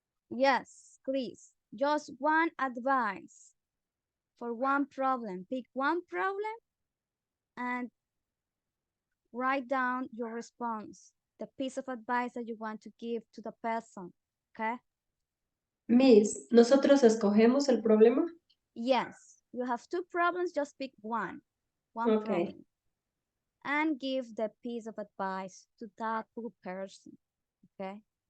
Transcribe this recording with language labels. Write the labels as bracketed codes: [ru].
[en] Yes, please, just one advice for one problem. Pick one problem and write down your response, the piece of advice that you want to give to the person, okay? [es] Miss, ¿nosotros escogemos el problema? [en] Yes, you have two problems, just pick one Okay. problem. And give the piece of advice to that poor person, okay?